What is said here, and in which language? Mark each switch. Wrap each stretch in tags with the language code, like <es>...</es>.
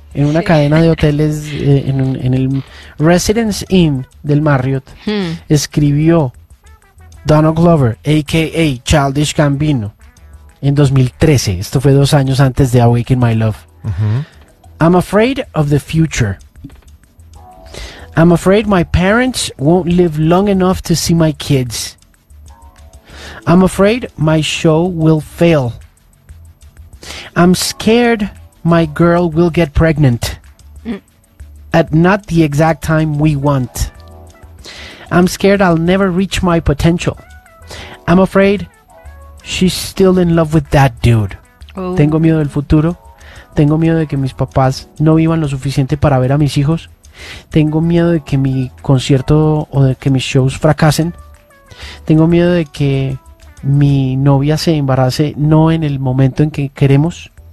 <es>En una cadena de hoteles en el Residence Inn del Marriott. Escribió Donald Glover, a.k.a. Childish Gambino, en 2013. Esto fue 2 años antes de Awaken My Love.</es> <en>I'm afraid of the future. I'm afraid my parents won't live long enough to see my kids. I'm afraid my show will fail. I'm scared my girl will get pregnant at not the exact time we want. I'm scared I'll never reach my potential. I'm afraid she's still in love with that dude.</en> <es>Oh. Tengo miedo del futuro. Tengo miedo de que mis papás no vivan lo suficiente para ver a mis hijos. Tengo miedo de que mi concierto o de que mis shows fracasen. Tengo miedo de que mi novia se embarace no en el momento en que queremos.</es>